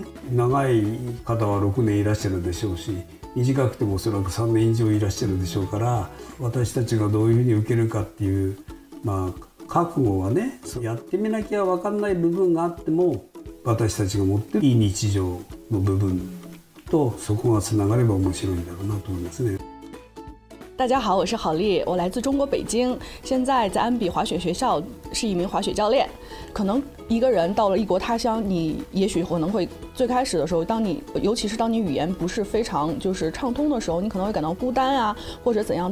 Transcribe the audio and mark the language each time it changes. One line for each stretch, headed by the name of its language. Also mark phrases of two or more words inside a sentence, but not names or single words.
Japanese: 長い方は6年いらっしゃるでしょうし、短くてもおそらく3年以上いらっしゃるでしょうから、私たちがどういうふうに受けるかっていう、覚悟はね、やってみなきゃ分かんない部分があっても、私たちが持っているいい日常の部分とそこがつながれば面白いんだろうなと思いますね。
Chinese: 大家好，我是郝丽，我来自中国北京，现在在安比滑雪学校是一名滑雪教练。可能一个人到了异国他乡，你也许可能会最开始的时候，尤其是当你语言不是非常畅通的时候，你可能会感到孤单啊，或者怎样。